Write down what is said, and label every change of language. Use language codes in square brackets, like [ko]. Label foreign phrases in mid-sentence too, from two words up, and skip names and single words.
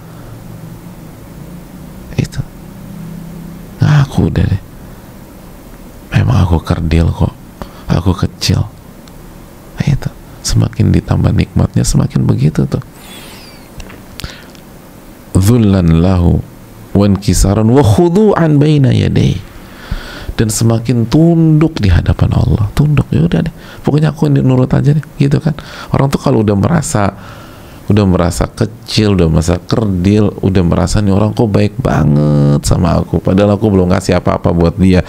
[id] Itu aku udah deh. Memang aku kerdil kok. Aku kecil. Itu semakin ditambah nikmatnya semakin begitu tuh. [ar] ذلا له وانكسارا وخضوعا بين يديه. [id] Dan semakin tunduk di hadapan Allah. Tunduk, ya udah deh. Pokoknya aku nurut aja deh, gitu kan. Orang tuh kalau udah merasa kecil, udah merasa kerdil, udah merasa nih orang kok baik banget sama aku, padahal aku belum kasih apa-apa buat dia.